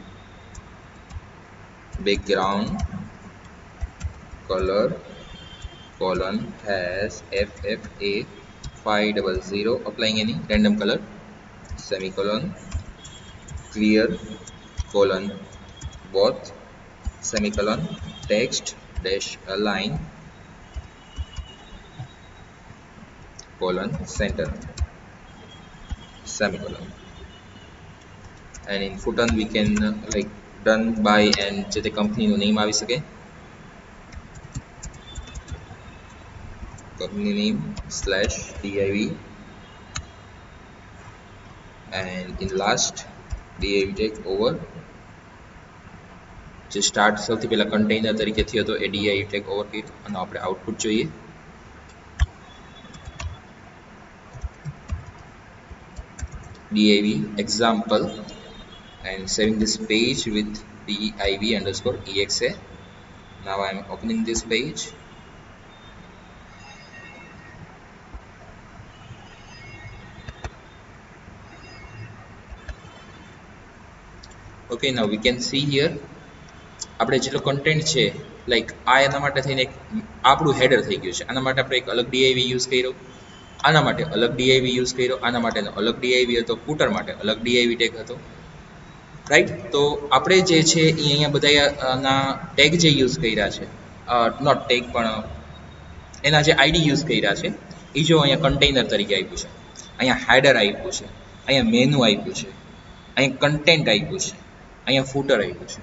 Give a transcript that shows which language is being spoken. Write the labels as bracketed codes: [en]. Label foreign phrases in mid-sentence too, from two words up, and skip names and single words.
[en] background color colon has FFA 500, applying any random color semicolon, clear colon both semicolon, text dash align colon center semicolon. And in footer we can like done by and [gu] જે તે કંપનીનું નેમ આવી શકે, [en] company name slash div, and in last div tag over. [gu] જે સ્ટાર્ટ સૌથી પહેલા કન્ટેનર તરીકે થયો હતો એ [en] div tag over [gu] કર્યું, અને આપણે આઉટપુટ જોઈએ. [en] div example, and saving this page with div underscore exa. Now I am opening this page. Okay, now we can see here [gu] આપણે જેટલો કન્ટેન્ટ છે લાઈક આ એના માટે થઈને એક આપણું હેડર થઈ ગયું છે. આના માટે આપણે એક અલગ div યુઝ કર્યો, આના માટે અલગ div યુઝ કર્યો, આના માટેનો અલગ div હતો, ફૂટર માટે અલગ [en] div tag [gu] હતો, રાઈટ. તો આપણે જે છે એ અહીંયા બધાના ટેગ જે યુઝ કર્યા છે, [en] not tag [gu] પણ એના જે આઈડી યુઝ કર્યા છે એ જો અહીંયા કન્ટેનર તરીકે આપ્યું છે, અહીંયા હેડર આપ્યું છે, અહીંયા મેનુ આપ્યું છે, અહીંયા કન્ટેન્ટ આપ્યું છે, અહીંયા ફૂટર આપ્યું છે.